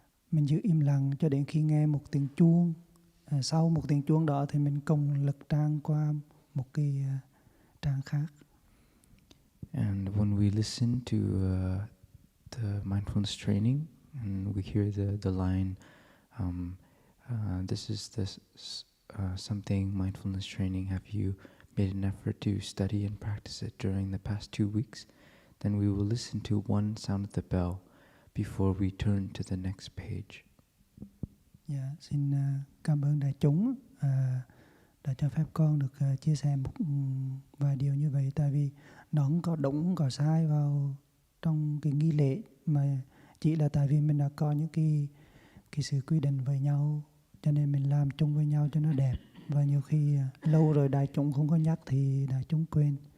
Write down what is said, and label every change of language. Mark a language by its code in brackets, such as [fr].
[vi] Mình giữ im lặng cho đến khi nghe một tiếng chuông. Sau một tiếng chuông đó thì mình cùng lực trang qua một cái trang khác. [en] And when we listen to the mindfulness training and we hear the line, this is something mindfulness training, have you made an effort to study and practice it during the past 2 weeks? Then we will listen to one sound of the bell before we turn to the next page. [vi] Dạ, xin cảm ơn đại chúng đã cho phép con được chia sẻ một vài điều như vậy, tại vì nó không có đúng không có sai vào trong cái nghi lễ, mà chỉ là tại vì mình đã có những cái sự quy định với nhau, cho nên mình làm chung với nhau cho nó đẹp, và nhiều khi lâu rồi đại chúng không có nhắc thì đại chúng quên.